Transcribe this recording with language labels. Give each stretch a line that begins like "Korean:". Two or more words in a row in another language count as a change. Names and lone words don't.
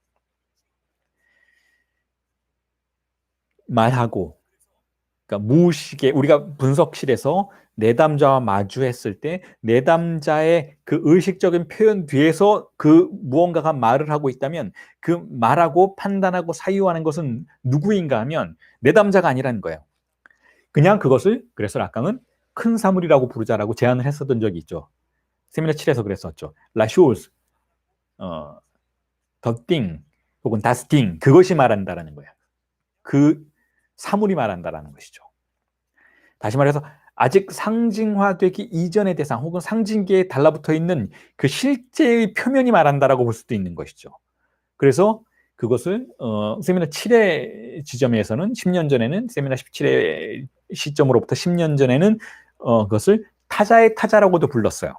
Korean: 말하고, 그러니까 무의식에, 우리가 분석실에서 내담자와 마주했을 때 내담자의 그 의식적인 표현 뒤에서 그 무언가가 말을 하고 있다면, 그 말하고 판단하고 사유하는 것은 누구인가 하면 내담자가 아니라는 거예요. 그냥 그것을, 그래서 락강은 큰 사물이라고 부르자라고 제안을 했었던 적이 있죠. 세미나 7에서 그랬었죠.
French: La chose,
English: the thing,
Korean: 혹은
German: das Ding,
Korean: 그것이 말한다라는 거예요. 그 사물이 말한다라는 것이죠. 다시 말해서 아직 상징화되기 이전의 대상, 혹은 상징계에 달라붙어 있는 그 실제의 표면이 말한다라고 볼 수도 있는 것이죠. 그래서 그것을 세미나 7의 지점에서는 10년 전에는 세미나 17의 시점으로부터 10년 전에는 그것을 타자의 타자라고도 불렀어요.